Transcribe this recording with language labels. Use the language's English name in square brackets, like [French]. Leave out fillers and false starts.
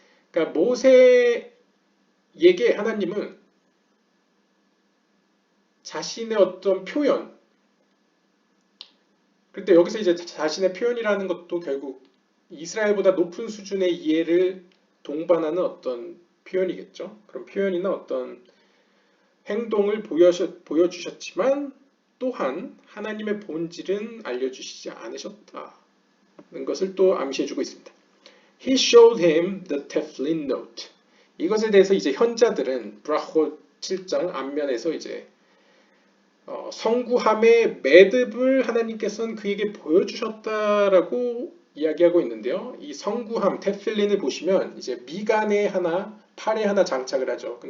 [Korean] 그러니까 모세에게 하나님은 자신의 어떤 표현 그런데 여기서 이제 자신의 표현이라는 것도 결국 이스라엘보다 높은 수준의 이해를 동반하는 어떤 표현이겠죠. 그런 표현이나 어떤 행동을 보여주셨지만 또한 하나님의 본질은 알려주시지 않으셨다는 것을 또 암시해주고 있습니다. [English] He showed him the tefillin note. [Korean] 이것에 대해서 이제 현자들은 브라호 7장 앞면에서 이제 성구함의 매듭을 하나님께서는 그에게 보여주셨다라고 이야기하고 있는데요. 이 성구함 테필린을 보시면 이제 미간에 하나, 팔에 하나 장착을 하죠.